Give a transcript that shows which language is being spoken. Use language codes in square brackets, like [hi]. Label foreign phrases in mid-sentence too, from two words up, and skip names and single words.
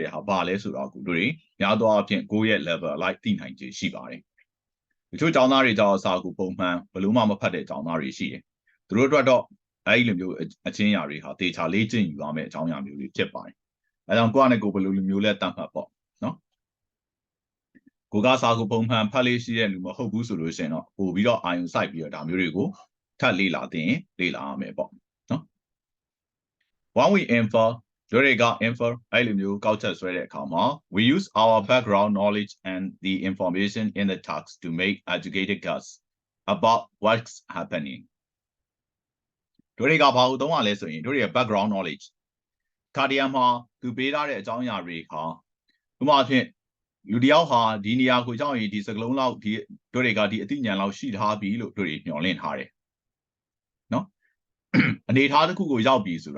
[my] ယ်ဟာဘာလဲဆိုတော့ကိုတို့တွေများသောအားဖြင့်ကိုယ့်ရဲ့ [en] level like [my] သိနိုင်ခြင်းရှိပါတယ်တချို့ကျောင်းသားတွေကြောင့်စာကိုပုံမှန်ဘယ်လိုမှမဖတ်တဲ့ကျောင်းသားတွေရှိတယ်သူတို့အတွက်တော့အဲ့ဒီလိုမျိုးအချင်းရာတွေဟာတေချာလေ့ကျင့်ယူရမယ့်အကြောင်းအရာမျိုးတွေဖြစ်ပါတယ်အဲကြောင့်ကိုယ့်အနေကိုဘယ်လိုလိုမျိုးလဲတတ်မှတ်ပေါ့နော်ကိုကစာကိုပုံမှန်ဖတ်လေးရှိတဲ့လူမဟုတ်ဘူးဆိုလို့ရှိရင်တော့ပို့ပြီးတော့အာရုံစိုက်ပြီးတော့ဒါမျိုးတွေကိုထပ်လေ့လာသင်လေ့လာရမယ်ပေါ့နော် [en] When we infer [my] တို့တွေက infer အဲ့လိုမျိုးကောက်ချက်ဆွဲတဲ့အခါမှာ [en] we use our background knowledge and the information in the text to make educated guess about what's happening [my] တို့တွေကဘာလို့သုံးရလဲဆိုရင်တို့တွေရဲ့ [en] background knowledge [my] ခါတရံမှာသူပေးထားတဲ့အကြောင်းအရာတွေခါဥ ပမာဖြင့်လူတယောက်ဟာဒီနေရာကိုကြောက်ရင်ဒီစကလုံးလောက်ဒီတို့တွေကဒီအသိဉာဏ်လောက်ရှိထားပြီလို့တို့တွေညွှန်လင့်ထားတယ်နော်အနေထားတစ်ခုကိုရောက်ပြီဆိုတာ